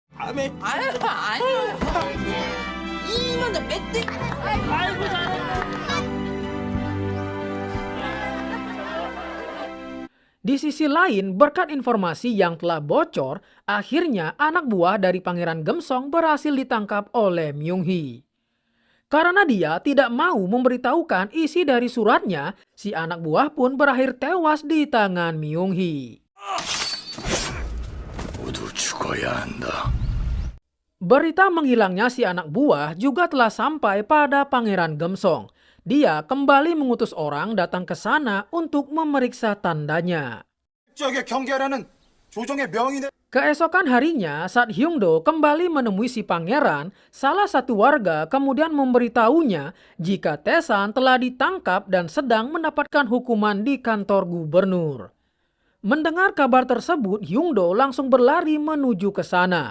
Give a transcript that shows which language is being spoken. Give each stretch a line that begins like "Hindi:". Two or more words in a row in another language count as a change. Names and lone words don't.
Indonesian: Di sisi lain, berkat informasi yang telah bocor, akhirnya anak buah dari Pangeran Gemsong berhasil ditangkap oleh Myung-hee. Karena dia tidak mau memberitahukan isi dari suratnya, si anak buah pun berakhir tewas di tangan Myung-hee.
Korean: 모두 죽어야 한다.
Indonesian: Berita menghilangnya si anak buah juga telah sampai pada Pangeran Gemsong. Dia kembali mengutus orang datang ke sana untuk memeriksa tandanya.
Korean: 저게 경계하라는 조정의 명인의
Indonesian: Keesokan harinya, saat Hyungdo kembali menemui si pangeran, salah satu warga kemudian memberitahunya jika Tesan telah ditangkap dan sedang mendapatkan hukuman di kantor gubernur. Mendengar kabar tersebut, Hyungdo langsung berlari menuju ke sana.